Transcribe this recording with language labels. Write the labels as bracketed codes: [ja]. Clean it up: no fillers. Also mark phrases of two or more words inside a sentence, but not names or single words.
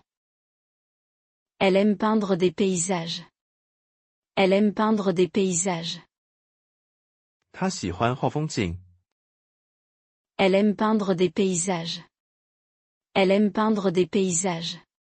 [fr] Elle aime peindre des paysages. Elle aime peindre des paysages. [zh] 她喜欢画风景。 [fr] Elle aime peindre des paysages. Elle aime peindre des paysages.